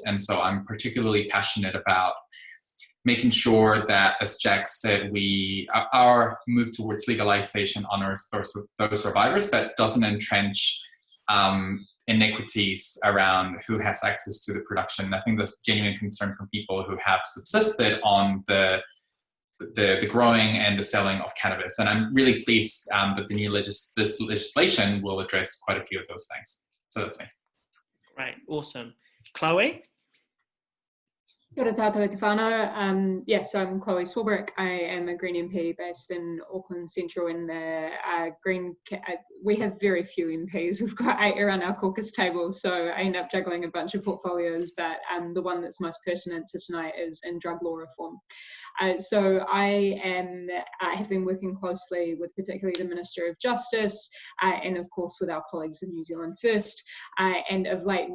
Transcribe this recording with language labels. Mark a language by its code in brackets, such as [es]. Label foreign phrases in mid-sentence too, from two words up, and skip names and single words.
[en] And so I'm particularly passionate about making sure that, as Jack said, our move towards legalization honors those survivors, but doesn't entrench inequities around who has access to the production. I think there's genuine concern from people who have subsisted on the growing and the selling of cannabis. And I'm really pleased that the new this legislation will address quite a few of those things. So that's me. Great, awesome. Chloe? [mi] Kia ora tātou e te whānau. [en] So I'm Chloe Swarbrick. I am a Green MP based in Auckland Central in the we have very few MPs. We've got 8 around our caucus table, so I end up juggling a bunch of portfolios, but the one that's most pertinent to tonight is in drug law reform. So I have been working closely with particularly the Minister of Justice and of course with our colleagues in New Zealand First, and of late